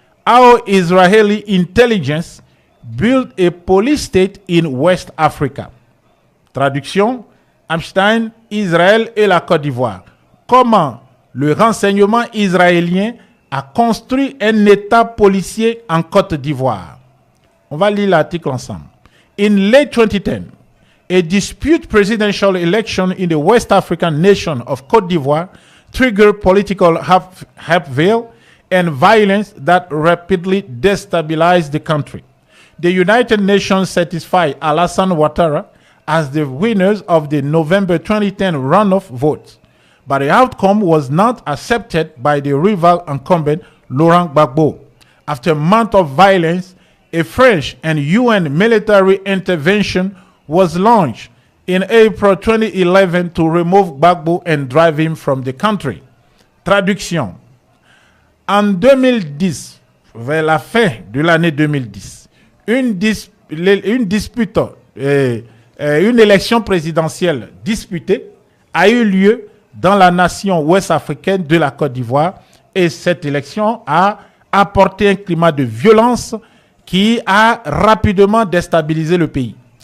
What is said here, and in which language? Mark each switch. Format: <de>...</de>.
<en>How Israeli intelligence built a police state in West Africa.</en> <fr>Traduction. Epstein, Israël et la Côte d'Ivoire. Comment le renseignement israélien a construit un État policier en Côte d'Ivoire. On va lire l'article ensemble.</fr> <en>In late 2010, a dispute presidential election in the West African nation of Côte d'Ivoire triggered political upheaval and violence that rapidly destabilized the country. The United Nations certified Alassane Ouattara as the winners of the November 2010 runoff vote. But the outcome was not accepted by the rival incumbent Laurent Gbagbo. After months of violence, a French and UN military intervention was launched in April 2011 to remove Gbagbo and drive him from the country.</en> <fr>Traduction. En 2010, vers la fin de l'année 2010, une dispute, une élection présidentielle disputée a eu lieu dans la nation ouest-africaine de la Côte d'Ivoire, et cette élection a apporté un climat de violence qui a rapidement déstabilisé le pays.</fr>